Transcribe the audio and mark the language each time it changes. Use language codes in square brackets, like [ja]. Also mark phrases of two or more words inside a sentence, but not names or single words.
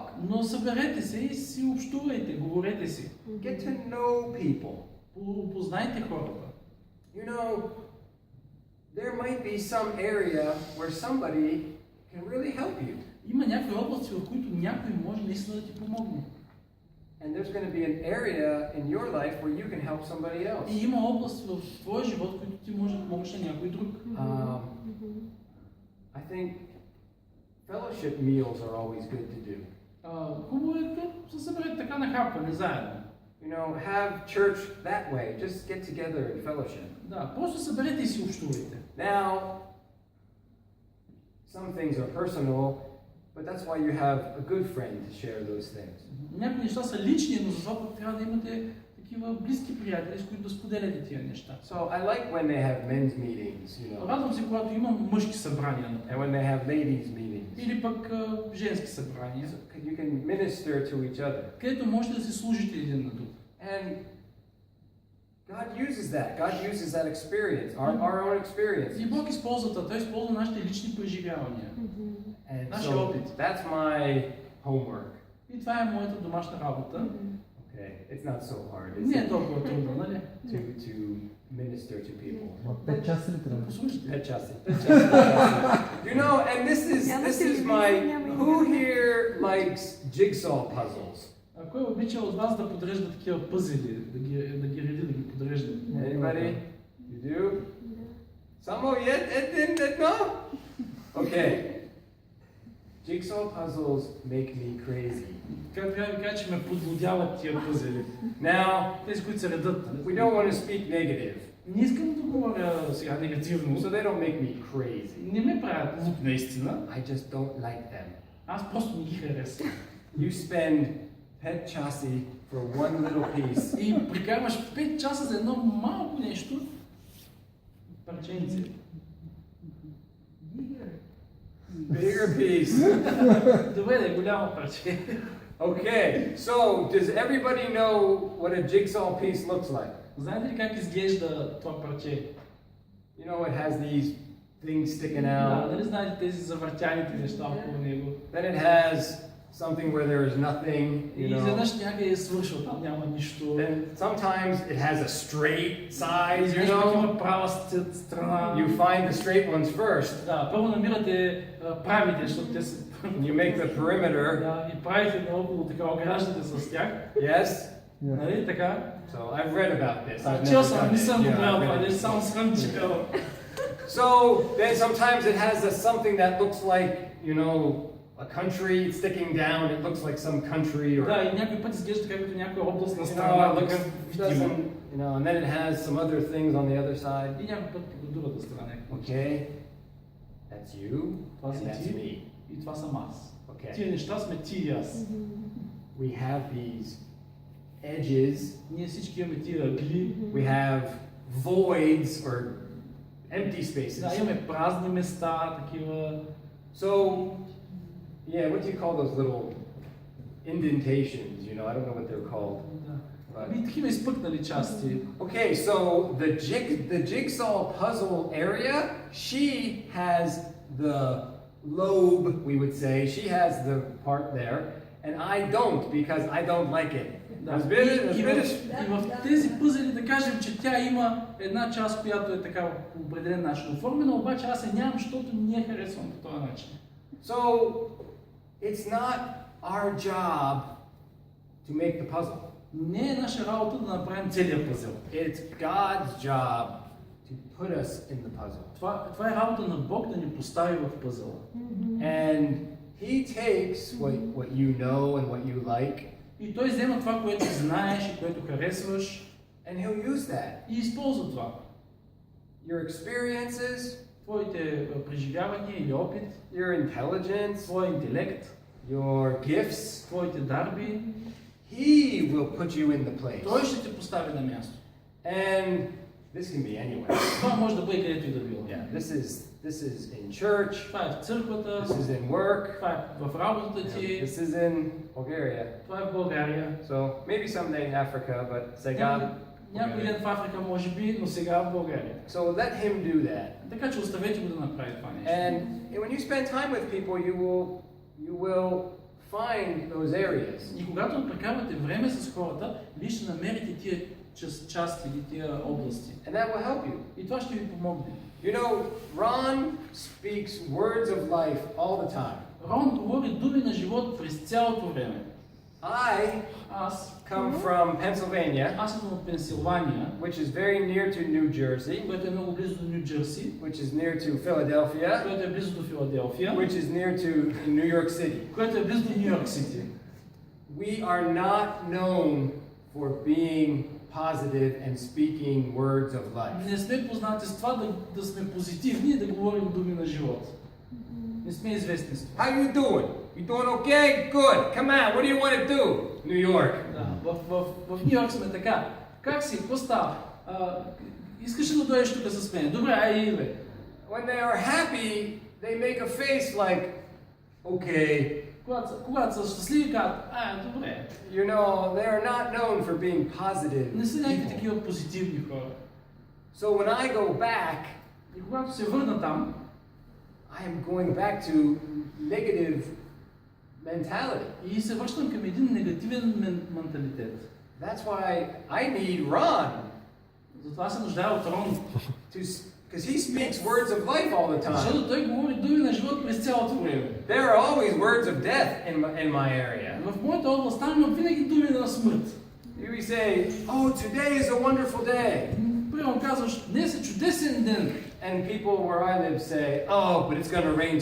[bg] Но съберете се и си общувайте, говорете си. [en] Get to know people. [bg] Познайте хората. [en] You know, there might be some area where somebody can really help you. [bg] Има някои области, в които някой може наистина да ти помогне. [en] And there's going to be an area in your life where you can help somebody else. [bg] И има област в твоя живот, в които ти можеш да помогнеш на някой друг. [en] I think fellowship meals are always good to do. [bg] Хубаво е да се съберете така на хапване заедно. [en] You know, have church that way. Just get together and fellowship. [bg] Да, просто съберете и си общувайте. [en] Now, some things are personal, but that's why you have a good friend to share those things. [bg] Някои неща са лични, но за това пък трябва да имате такива близки приятели, с които да споделяте тия неща. [en] So I like when they have men's meetings, you know, [bg] Радвам се, когато имам мъжки събрания, [en] and [bg] например, [en] when they have ladies meetings. [bg] или пък женски събрания, [en] So you can minister to each other. [bg] където можете да си служите един на друг. [en] And God uses that. God uses that experience, our own experience. [bg] И Бог използва това, Той използва нашите лични преживявания. [en] And [bg] Нашия [en] so [bg] опит. [en] that's my homework. [bg] И това е моята домашна работа. [en] Okay, it's not so hard, [bg] Не [en] is [bg] е [en] it? [bg] толкова трудно, нали? [en] To minister to people. [bg] 5 часа ли Да трябва? послушате. Pechasi. [en] You know, and this is my, who here likes jigsaw puzzles? [bg] А кой обича от вас да подрежда такива пъзели, да ги реди, да ги подрежда? [en] Anybody? You do? Some of you, it didn't, no? Okay. Jigsaw puzzles make me crazy. [bg] Как трябва да ви кажа, че ме подлудяват тия пъзели. [en] Now, [bg] Тези, които се редат. [en] we don't want to speak negative, [bg] Не искам да говоря сега негативно. [en] so they don't make me crazy. [bg] Не ме правят луд наистина. [en] I just don't like them. [bg] Аз просто не ги харесвам. [en] You spend pechasi for one little piece, [bg] И прикарваш 5 часа за едно малко нещо. Парченце. [en] bigger piece. [bg] Добре, да е голямо парче. [en] Okay, so does everybody know what a jigsaw piece looks like? [bg] Знаете ли как изглежда това парче? [en] You know, it has these things sticking [bg] Да, [en] out. [bg] нали знаете тези завъртяните неща около него? [en] Then it has something where there is nothing, [bg] И [en] you know. [bg] изведнъж някъде е свършил, там няма нищо. [en] Then sometimes it has a straight side, you [bg] Изведнъж пък [en] know. [bg] има права страна. [en] You find the straight ones first, [bg] Да, първо намирате правите, защото те са... [en] and you make the perimeter. [bg] Да, и правите наоколо така, ограждате с тях. [en] Yes? [bg] Нали така? [en] So I've read about this. I've [bg] Чел [en] never [bg] съм, [en] done [bg] не [en] it. [bg] съм го [en] Yeah, [bg] правил [en] I've [bg] това, [en] read [bg] не [en] it. [bg] само съм чел. [en] So then sometimes it has something that looks like, you know, a country sticking down. It looks like some country or, [bg] Да, и някой път изглежда така като някоя област на [en] you know, [bg] страна, [en] it looks, [bg] така видимо. [en] doesn't, you know, and then it has some other things on the other side. [bg] И някой път от другата страна. [en] Okay, that's you, [bg] Това [en] and [bg] си [en] that's [bg] ти [en] me. [bg] и това съм аз. [en] Okay, [bg] Тия неща сме ти и аз. [en] we have these edges. [bg] Ние всички имаме тия ъгли. [en] We have voids or empty spaces. [bg] Да, имаме празни места, такива. [en] So, yeah, what do you call those little indentations? You know, I don't know what they're called. [bg] Да. [en] But, [bg] И такива изпъкнали части. [en] okay, so the jigsaw puzzle area, she has the lobe, we would say. She has the part there, and I don't because I don't like it. [bg] Да. Разбираш? И в тези пъзели да кажем, че тя има една част, която е така по определен начин оформена, обаче аз я нямам, защото не я харесвам по този начин. [en] So, it's not our job to make the puzzle. [bg] Не е наша работа да направим целият пъзел. [en] It's God's job to put us in the puzzle. [bg] Това е работа на Бог да ни постави в пъзела. [en] And He takes what you know and what you like, [bg] И Той взема това, което знаеш и което харесваш [en] and He'll use that. [bg] и използва това. [en] Your experiences, [bg] Твоите преживявания или опит, [en] your intelligence, [bg] твоя интелект, [en] your gifts, [bg] твоите дарби, [en] He will put you in the place. [bg] Той ще те постави на място. [en] And this can be anywhere. [bg] Това може да бъде където и да било. [en] Yeah, this is in church, [bg] Това е в църквата, [en] this is in work, [bg] това е в работата ти, [en] this is in Bulgaria. [bg] това е в България. [en] So maybe someday in Africa, but сега [bg] Някой ден в Африка може би, но сега в България. [en] So let Him do that. [bg] Така че оставете го да направи това нещо. [en] And when you spend time with people, you will find those areas. [bg] И когато прекарвате време с хората, вие ще намерите тия части или тия области. [en] And that will help you. [bg] И това ще ви помогне. [en] You know, Ron speaks words of life all the time. [bg] Рон говори думи на живот през цялото време. [en] Аз come from Pennsylvania, [bg] Аз съм от Пенсилвания, [en] which is very near to New Jersey, [bg] което е много близо до Ню Джерси, [en] which is near to Philadelphia, [bg] което е близо до Филаделфия, [en] which is near to New York City. [bg] което е близо до Ню Йорк Сити. [en] We are not known for being positive and speaking words of life. [bg] Не сме познати с това да сме позитивни и да говорим думи на живот. Не сме известни с това. [en] How you doing? You doing okay? Good. Come on. What do you want to do? New York. [bg] Да, в Нью Йорк сме така. Как си? Какво става? Искаш ли да дойдеш тук с мен? Добре, айде, бе. [en] When they are happy, they make a face like, okay. [bg] Когато са щастливи, казват, добре. [en] You know, they are not known for being positive. [bg] Не са някакви [en] people. [bg] такива позитивни хора. [en] So when I go back, [bg] И когато се върна там, [en] I am going back to negative mentality. [bg] и се връщам към един негативен менталитет. [en] That's why I need Ron. [bg] Затова се нуждая от Рон. [en] Because he speaks words of life all the time. [bg] Защото той говори думи на живот през цялото време. [en] There are always words of death in my area. [bg] В моята област там има винаги думи на смърт. [en] We say, oh, today is a wonderful day. [bg] Примерно казваш, днес е чудесен ден. [en] And people where I live say, oh, but it's going to rain